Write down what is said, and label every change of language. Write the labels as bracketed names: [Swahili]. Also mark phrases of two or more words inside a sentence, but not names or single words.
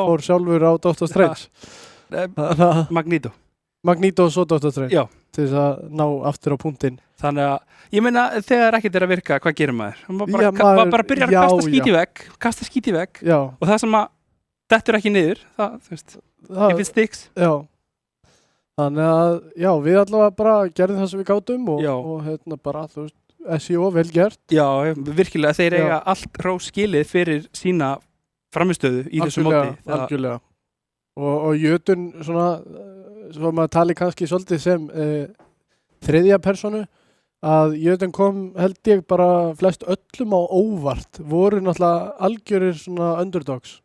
[Icelandic] fór sjálfur á Dr. Strange. Þannig að Magneto. Magneto og svo Dr. Strange Já. til þess að ná aftur á punktinn. Þannig að, ég meina, þegar ekkert er að virka, hvað gerir maður? Maður bara, Já, maður- bara byrjar já, að kasta já. skít í vegg, Já, og það sem að dettur ekki niður, það, þú veist, það, [English] if it sticks. [Icelandic] já. Þannig að, já, við allavega bara gerðum það sem við gátum Já. og bara, þú veist, SEO vel gert. Já, virkilega, þeir Já. eiga allt rós skilið fyrir sína framistöðu í þessu móti. Algjörlega. Og Jötun svona, svo maður tali kannski svolítið sem þriðja personu, að Jötun kom held ég bara flest öllum á óvart, voru náttúrulega algjörir svona underdogs.